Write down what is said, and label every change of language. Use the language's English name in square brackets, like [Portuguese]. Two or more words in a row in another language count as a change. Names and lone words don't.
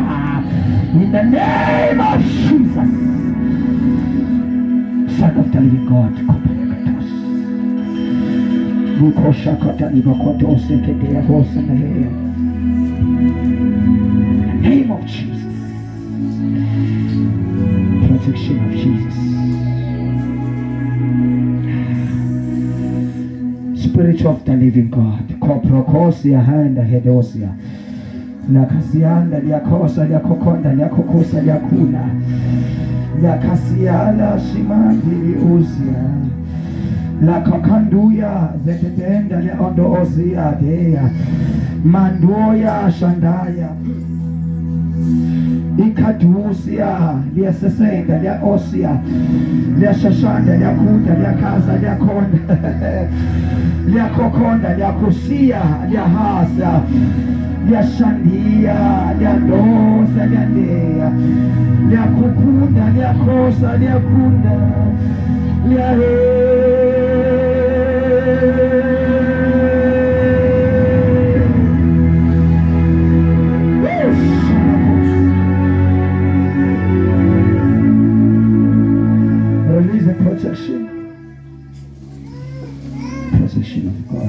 [English] In the name of Jesus, Son of the living God, name of Jesus, protection of Jesus. of the living God. Koprokosia handa hedosia. Nakasianda liakosa liakokonda liakokosa liakuna. Yakasiala shimandi uzia. La kakanduya zetenda le ondo ozia deya mandoya shandaya ikadusia lia sesenda lia osia lia shashanda lia kuta lia kaza lia konda lia kokonda lia kusia lia hasa lia shandia lia dosa lia deya lia kukunda lia kosa lia kunda lia release the protection of God.